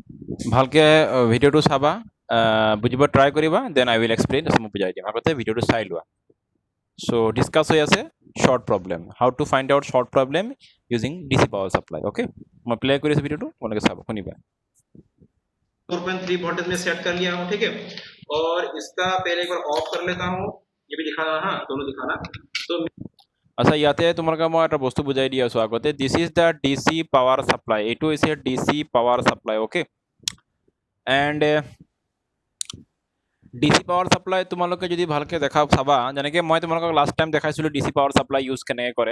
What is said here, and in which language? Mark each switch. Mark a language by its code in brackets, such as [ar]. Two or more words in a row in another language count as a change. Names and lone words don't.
[as] ভালকে ভিডিঅ'টো চাবা, বুজিব ট্ৰাই কৰিবা, [en] then I will explain, [as] মই বুজাই দিম। আগতে ভিডিঅ'টো চাই লোৱা। [en] so discuss [as] হৈ আছে [en] short problem, how to find out short problem using DC power supply. [as] অ'কে, মই প্লে কৰিছোঁ ভিডিঅ'টো, তোমালোকে চাব, শুনিবা। [hi] 4.3 वोल्टेज में सेट कर लिया हूं, ठीक है। और इसका पहले एक बार ऑफ कर लेता हूं, ये भी दिखाना, हाँ दोनों दिखाना। तो [as] আচ্ছা, ইয়াতে তোমালোকে মই এটা বস্তু বুজাই দি আছো আগতে। [en] this is the DC power supply, [as] এইটো হৈছে [en] DC power supply. [as] অ'কে, এণ্ড [en] DC power supply [as] তোমালোকে যদি ভালকে দেখা চাবা, যেনেকে মই তোমালোকক [en] last time [as] দেখাইছিলো [en] DC power supply [as] ইউজ কেনেকৈ কৰে।